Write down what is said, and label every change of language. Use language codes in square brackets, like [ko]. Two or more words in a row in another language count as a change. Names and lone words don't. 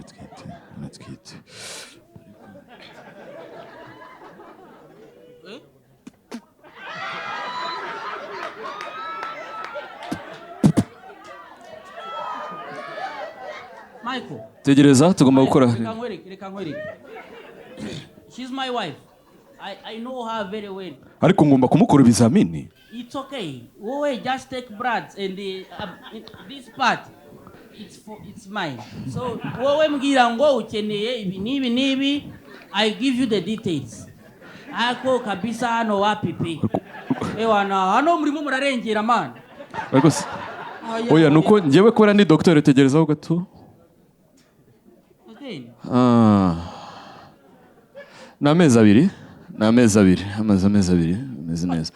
[rw] Michael, tegereza tugomba gukora. Reka nkwereke. [en] She's my wife. I know her very well. [rw] Ariko ngomba kumukora ibizamini. [en] It's okay. Wowe just take blood and this part it's mine. [rw] So wowe mbwira ngo ukeneye ibi nibi, [en] I give you the details. [rw] Ako kabisa hano wapi. Hano murimo murarengera man. Ariko oya nuko njyewe kora ni docteur tegerezaho gato. Ni amezi abiri ameze neza.